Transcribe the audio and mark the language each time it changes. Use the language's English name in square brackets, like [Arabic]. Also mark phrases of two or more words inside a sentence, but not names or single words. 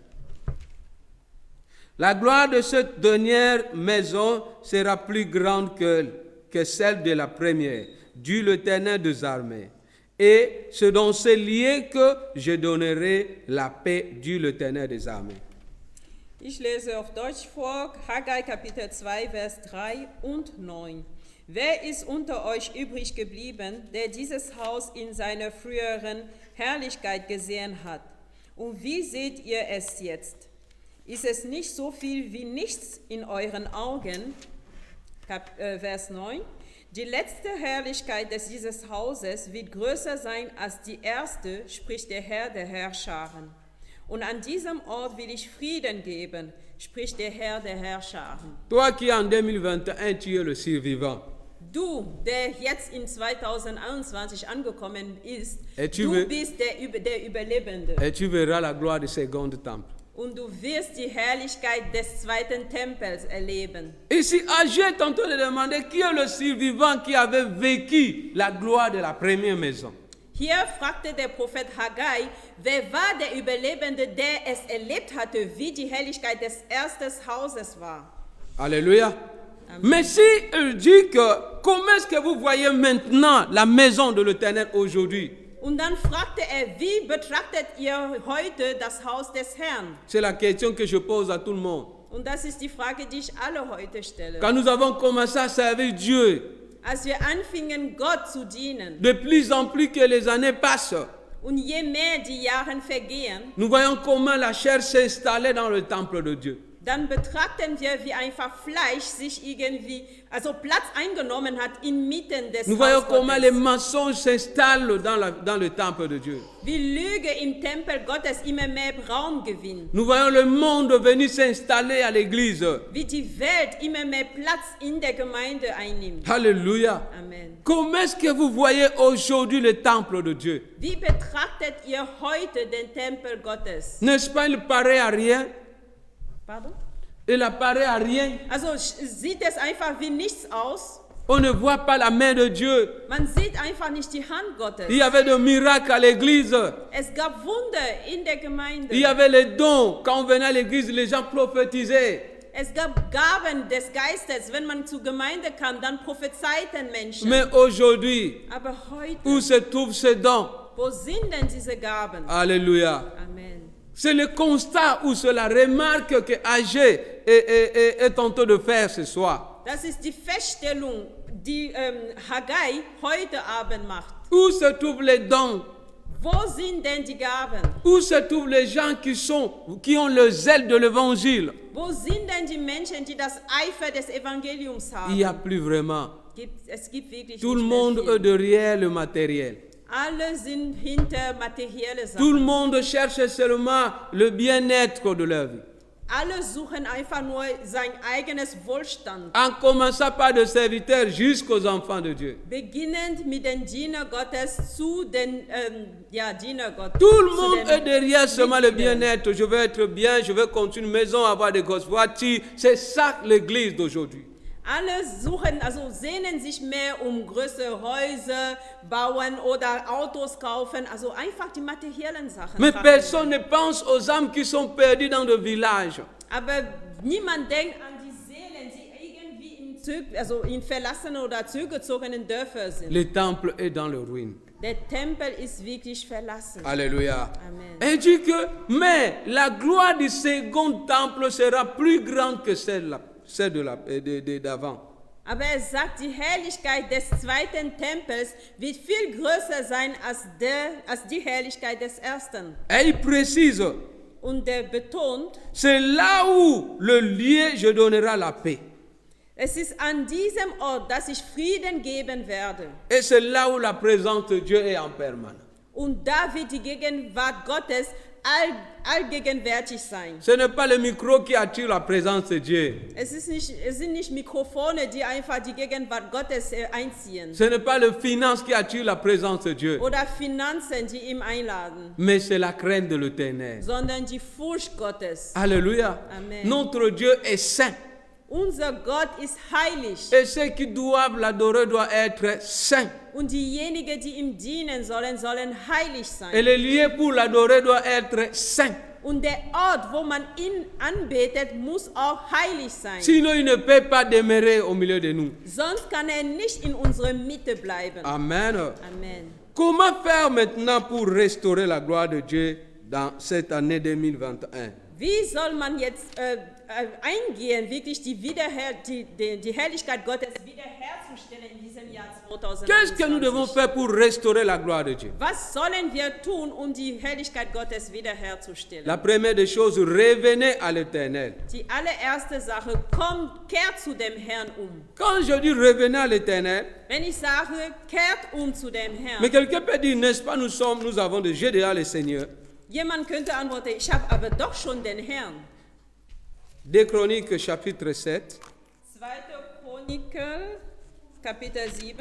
[French] La gloire de cette dernière maison sera plus grande que celle de la première, dit l'Éternel des armées. Et c'est dans ce lieu que je donnerai la paix, dit l'Éternel des armées. [German] Ich lese auf Deutsch vor, Haggai Kapitel 2, Vers 3 und 9. Wer ist unter euch übrig geblieben, der dieses Haus in seiner früheren Herrlichkeit gesehen hat? Und wie seht ihr es jetzt? Ist es nicht so viel wie nichts in euren Augen? Vers 9. Die letzte Herrlichkeit dieses Hauses wird größer sein als die erste, spricht der Herr der Herrscharen. Und an diesem Ort will ich Frieden geben, spricht der Herr der Herrscharen. [French] Toi qui en 2021 tu es le survivant. [German] Du, der jetzt in 2021 angekommen ist, [French] Et tu [German] du [French] veux- [German] bist der Überlebende. [French] Et tu verras la gloire du second temple. [German] Und du wirst die Herrlichkeit des zweiten Tempels erleben. [French] Ici, Agé est en train de demander qui est le survivant qui avait vécu la gloire de la première maison. [German] Hier fragte der Prophet Haggai, wer war der Überlebende, der es erlebt hatte, wie die Herrlichkeit des ersten Hauses war. [French] Alléluia. Amen. Mais si il dit que comment est-ce que vous voyez maintenant la maison de l'Éternel aujourd'hui? [German] Und dann fragte wie betrachtet ihr heute das Haus des Herrn? [French] C'est la question que je pose à tout le monde. [German] Und das ist die Frage, die ich alle heute stelle. [French] Quand nous avons commencé à servir Dieu, [German] Als wir anfingen, Gott zu dienen, [French] de plus en plus que les années passent, [German] und je mehr die Jahre vergehen, [French] nous voyons comment la chair s'installait dans le temple de Dieu. [German] dann betrachten wir, wie einfach Fleisch sich irgendwie, also Platz eingenommen hat inmitten des [French] Nous voyons [German] Hauses [French] comment les [German] Gottes. [French] mensonges s'installent dans le temple de Dieu. [German] Wie Lüge im Tempel Gottes immer mehr Raum gewinnt. [French] Nous voyons le monde venir s'installer à l'église. [German] Wie die Welt immer mehr Platz in der Gemeinde einnimmt. [French] Alléluia. Amen. Comment est-ce que vous voyez aujourd'hui le temple de Dieu? [German] Wie betrachtet ihr heute den Tempel Gottes? [French] N'est-ce pas, il paraît à rien? Pardon? il apparaît à rien. [German] Also sieht es einfach wie nichts aus. [French] On ne voit pas la main de Dieu. [German] Man sieht einfach nicht die Hand Gottes. [French] Il y avait des miracles à l'église. [German] Es gab Wunder in der Gemeinde. [French] Il y avait les dons. Quand on venait à l'église, les gens prophétisaient. [German] Es gab Gaben des Geistes. Wenn man zur Gemeinde kam, dann prophezeiten Menschen. [French] Mais aujourd'hui, [German] Aber heute, [French] où se trouvent ces dons? [German] wo sind denn diese Gaben? [French] Alléluia. Amen. C'est le constat ou c'est la remarque que Agé est en train de faire ce soir. [German] Das ist die Feststellung, die Haggai heute Abend macht. [French] Où se trouvent les dons? [German] Wo sind denn die Gaben? [French] Où se trouvent les gens qui ont le zèle de l'évangile? [German] Wo sind denn die Menschen, die das Eifer des Evangeliums [French] Il n'y a [German] haben? [French] plus vraiment. [German] Es gibt wirklich [French] Tout le [German] nicht [French] monde [German] mehr [French] est [German] viel. [French] derrière le matériel. [German] Alle sind hinter materielle [French] Tout le [German] Sachen. [French] monde cherche seulement le bien-être de leur vie. [German] Alle suchen einfach nur sein eigenes Wohlstand. [French] En commençant par des serviteurs jusqu'aux enfants de Dieu. [German] Beginnend mit den Diener Gottes zu den Diener Gottes. [French] Tout le [German] zu [French] monde [German] den [French] est derrière seulement le [German] Mitgliedern. [French] bien-être. Je veux être bien, je veux construire une maison, avoir des grosses voitures. C'est ça l'église d'aujourd'hui. [German] Alle suchen, also sehnen sich mehr größere Häuser bauen oder Autos kaufen, also einfach die materiellen Sachen. [French] Mais [German] trachten. [French] personne ne pense aux âmes qui sont perdues dans le village. [German] Aber niemand denkt an die Seelen, die irgendwie in verlassenen oder zugezogenen Dörfern sind. [French] Le temple est dans le ruine. [German] Der Tempel ist wirklich verlassen. [French] Alléluia. Amen. Et il dit que, mais la gloire du second temple sera plus grande que celle d'avant. [German] Aber er sagt, die Herrlichkeit des zweiten Tempels wird viel größer sein als die Herrlichkeit des ersten. [French] Et il précise, [German] Und er betont, [French] c'est là où le lieu je donnerai la paix. [German] es ist an diesem Ort, dass ich Frieden geben werde. [French] Et c'est là où la présence de Dieu est en permanence. [German] Und da wird die Gegenwart Gottes allgegenwärtig sein. [French] Ce n'est pas le micro qui attire la présence de Dieu. [German] Es sind nicht Mikrofone, die einfach die Gegenwart Gottes einziehen. [French] Ce n'est pas le finance qui attire la présence de Dieu. [German] Oder Finanzen, die ihm einladen. [French] Mais c'est la crainte de l'Éternel. [German] Sondern die Furcht Gottes. [French] Alléluia. Amen. Notre Dieu est saint. [German] Unser Gott ist heilig. [French] Et ceux qui doivent l'adorer doivent être saints. [German] Und diejenigen, die ihm dienen sollen, sollen heilig sein. [French] Et le lieu pour l'adorer doit être saint. [German] Und der Ort, wo man ihn anbetet, muss auch heilig sein. [French] Sinon, il ne peut pas demeurer au milieu de nous. [German] Sonst kann er nicht in unserer Mitte bleiben. Amen. Amen. [French] Comment faire maintenant pour restaurer la gloire de Dieu dans cette année 2021? [German] Wie soll man jetzt eingehen, wirklich die Herrlichkeit Gottes wiederherzustellen in diesem Jahr [French] Qu'est-ce que nous devons [German] 2021? [French] faire pour restaurer la gloire de Dieu? [German] Was sollen wir tun, um die Herrlichkeit Gottes wiederherzustellen? [French] La première des choses, revenez à l'Éternel. [German] Die allererste Sache, kehrt zu dem Herrn um. [French] Quand je dis revenez à l'Éternel, [German] Wenn ich sage, kehrt zu dem [French] mais [German] Herrn, [French] quelqu'un peut dire, n'est-ce pas, nous avons déjà le Seigneur. [German] jemand könnte antworten, ich habe aber doch schon den Herrn. [French] 2 Chroniques, chapitre 7, [German] 2. Chroniker, Kapitel 7,